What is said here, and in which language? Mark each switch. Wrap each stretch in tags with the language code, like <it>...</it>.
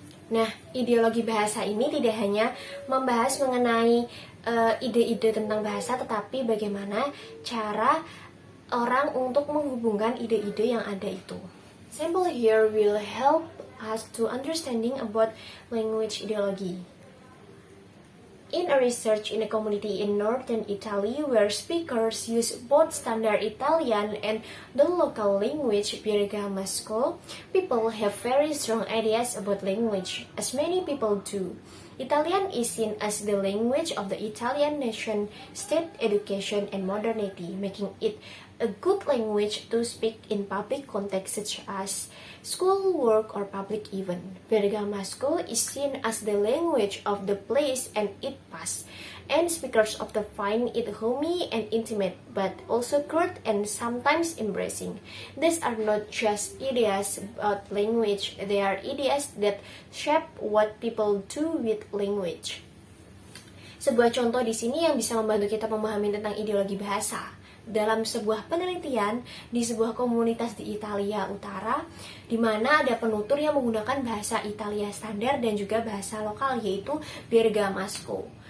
<id>Nah, ideologi bahasa ini tidak hanya membahas mengenai ide-ide tentang bahasa, tetapi bagaimana cara orang untuk menghubungkan ide-ide yang ada itu.</id> <en>Sample here will help us to understanding about language ideology. In a research in a community in northern Italy where speakers use both standard Italian and the local language Bergamasco, people have very strong ideas about language, as many people do. Italian is seen as the language of the Italian nation, state, education, and modernity, making it a good language to speak in public context such as school, work, or public event. Bergamasco is seen as the language of the place and it pass, and speakers often find it homey and intimate, but also curt and sometimes embracing. These are not just ideas about language, they are ideas that shape what people do with language.</en> <id>Sebuah contoh di sini yang bisa membantu kita memahami tentang ideologi bahasa. Dalam sebuah penelitian di sebuah komunitas di Italia Utara, di mana ada penutur yang menggunakan bahasa Italia standar dan juga bahasa lokal, yaitu Bergamasco.</id>